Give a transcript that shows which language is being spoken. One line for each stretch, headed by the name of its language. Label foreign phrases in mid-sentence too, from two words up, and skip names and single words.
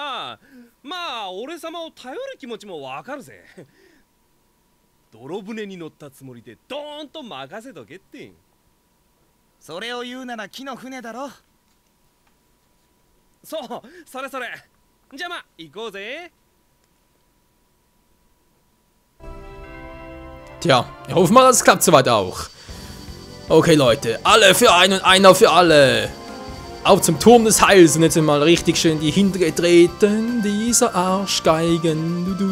Japanese: まあ俺様を頼る気持ちもわかるぜ。泥船に乗ったつもりでドーンと任せとけって。それを言うなら木の船だろ。そう、それそれ。じゃあまあ行こうぜ。
German: Tja, ich hoffe mal, das klappt soweit auch. Okay, Leute, alle für einen und einer für alle. Auf zum Turm des Heils und jetzt mal richtig schön die hintere treten. Dieser Arschgeigen.